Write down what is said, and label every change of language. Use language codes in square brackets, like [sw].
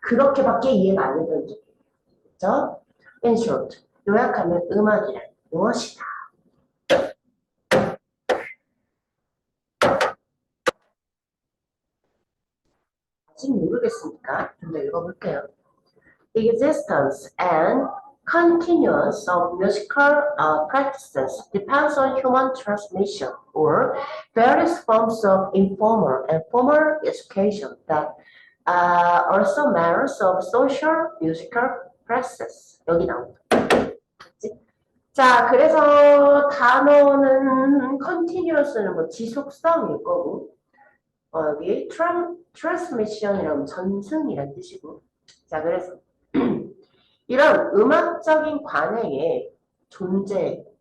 [ko] 그렇게밖에 이해가 안 되는 적이죠. [en] In short, [ko] 요약하면 음악이란 무엇이다. 아직 모르겠으니까 좀 더 읽어볼게요. [en] The existence and continuance of musical practices depends on human transmission or various forms of informal and formal education that also matters of social musical practices. [ko] 여기 나온다. 자, 그래서 단어는 continuous는 뭐 지속성일 거고, 여기 transmission이라면 전승이란 뜻이고, 자, 그래서 이런 음악적인 관행의 존재와